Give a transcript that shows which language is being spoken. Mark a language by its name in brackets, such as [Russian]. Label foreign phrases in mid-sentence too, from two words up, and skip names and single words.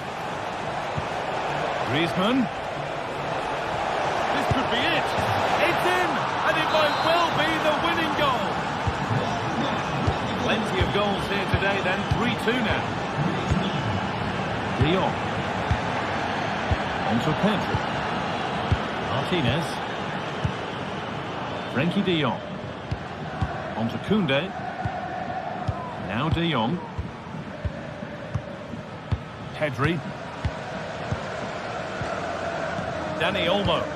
[English] Griezmann. This could be it. It's in, and it might well be the winning goal. Plenty of goals here today then. 3-2 now. De Jong. On to Pedri. Martinez. Frenkie de Jong. On to Koundé. Now de Jong. Pedri. Dani Olmo.